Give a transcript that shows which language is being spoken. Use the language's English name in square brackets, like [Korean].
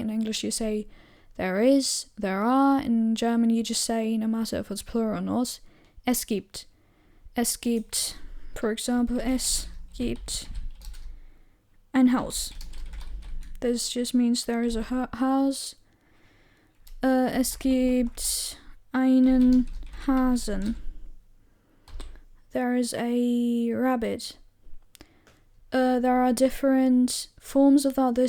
[English] In English you say there is, there are. In German you just say, no matter if it's plural or not, es gibt. [German] Es gibt, [English] for example, [German] es gibt ein Haus. [English] This just means there is a house. [German] Es gibt einen Hasen. [English] There is a rabbit. There are different forms of that.